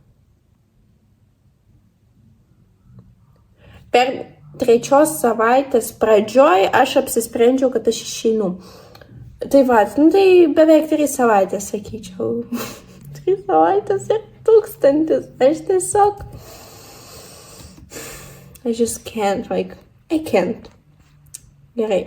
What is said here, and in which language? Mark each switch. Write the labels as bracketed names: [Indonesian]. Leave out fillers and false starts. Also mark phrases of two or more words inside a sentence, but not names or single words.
[Lithuanian] Per trečios savaitės pradžioj aš apsisprendžiau, kad aš išeinu. Tai va, tai beveik 3 savaitės, sakyčiau. 3 savaitės ir 1000. Aš tiesiog... [English] I just can't, like, I can't. [Lithuanian] Gerai.